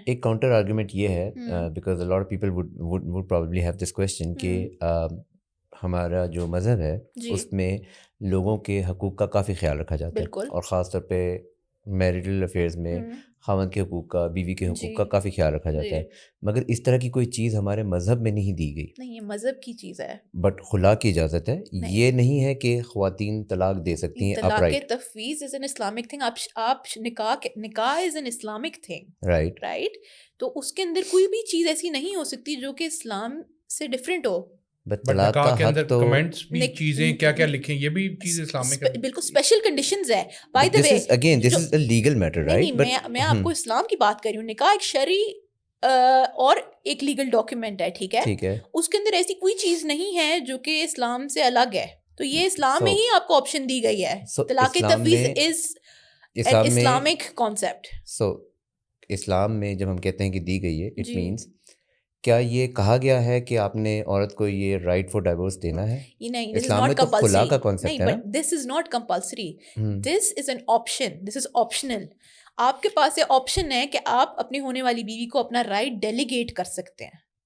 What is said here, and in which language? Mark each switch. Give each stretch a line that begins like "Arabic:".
Urdu: ایک counter argument یہ ہے, because
English: a lot of people would probably have this question
Urdu: کہ ہمارا جو مذہب ہے اس میں لوگوں کے حقوق کا کافی خیال رکھا جاتا ہے, اور خاص طور پہ میریٹل افیئرز میں خاوند کے حقوق کا, بیوی کے حقوق کا کافی خیال رکھا جاتا ہے. مگر اس طرح کی کوئی چیز ہمارے مذہب میں نہیں دی گئی. نہیں, یہ مذہب کی چیز ہے. بٹ خلا کی اجازت ہے. یہ نہیں ہے کہ خواتین طلاق دے سکتی ہیں اپ رائٹ.
English: طلاق تفویض is an Islamic thing. آپ نکاح is an Islamic thing, right.
Urdu: تو اس کے اندر کوئی بھی چیز ایسی نہیں ہو سکتی جو کہ اسلام سے ڈفرینٹ ہو. بٹ نکاح کے اندر کمنٹس بھی چیزیں کیا کیا لکھیں, یہ بھی چیز اسلامک ہے. بالکل اسپیشل کنڈیشنز ہے.
English: By the way again this is a legal matter, right.
Urdu: میں آپ کو اسلام کی بات کر رہی ہوں. نکاح ایک شرعی اور ایک لیگل ڈاکیومنٹ ہے, ٹھیک ہے. اس کے اندر ایسی کوئی چیز نہیں ہے جو کہ اسلام سے الگ ہے. تو یہ اسلام میں ہی آپ کو آپشن دی گئی ہے.
English: طلاق تفویض is an Islamic concept.
Urdu: سو اسلام میں جب ہم کہتے ہیں کہ دی گئی ہے, اٹ مینس کیا یہ کہا گیا ہے کہ آپ نے عورت کو یہ رائٹ فار ڈائیورس دینا ہے؟ نہیں, اسلام میں تو خلا کا کانسیپٹ ہے.
English: But this is not compulsory, this is an option, this is optional.
Urdu: آپ کے پاس یہ آپشن ہے کہ آپ اپنی ہونے والی بیوی کو اپنا رائٹ ڈیلیگیٹ کر سکتے ہیں.